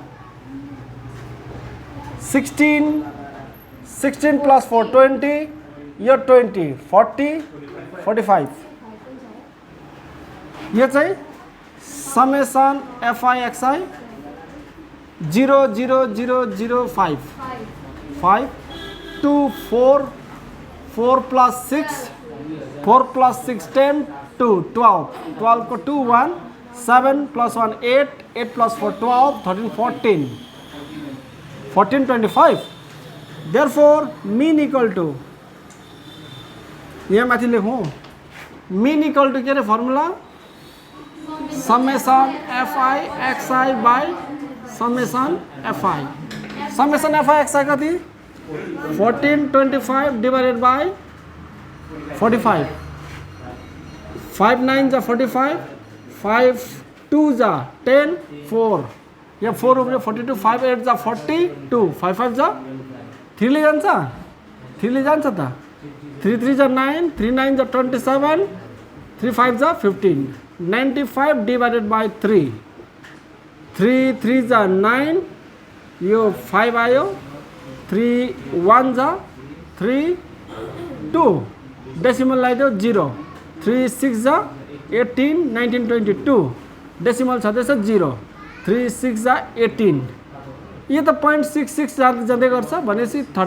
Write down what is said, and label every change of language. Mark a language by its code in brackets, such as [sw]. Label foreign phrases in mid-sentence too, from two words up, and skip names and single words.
[ne] 16 plus 4 20 यो 20 40 45 यो चाहिँ [en] summation fi [ne] एक्सआई 0 0 0 0 5 5 2 4 4 plus 6 4 plus 6 10 2 12 12 को 2 1 7 plus 1 8 8 plus 4 12 13 14 14 25 [en] therefore mean equal to [ne] यहाँ माथि लेखौँ [en] mean equal to [ne] के रे फर्मुला [en] summation fi xi by summation fi xi [ne] कति 14 25 [en] divided by [ne] 45 5 9 जा 45 5 2 जा 10 4 यहाँ 4 उब्रियो 42 5 8 जा 42 5 5 जा 3 ले जान्छ 3 ले जान्छ त 3 3 जा 9 3 9 जा 27 3 5 जा 15 95 [en] divided by [ne] 3 3 3 जा 9 यो 5 आयो 3 1 जा 3 2 डेसिमल लगाइदियो 0 3 6 जा 18 19 22 डेसिमल छँदैछ 0 3 6 जा 18 यो त 0.66 जाँदै गर्छ भनेपछि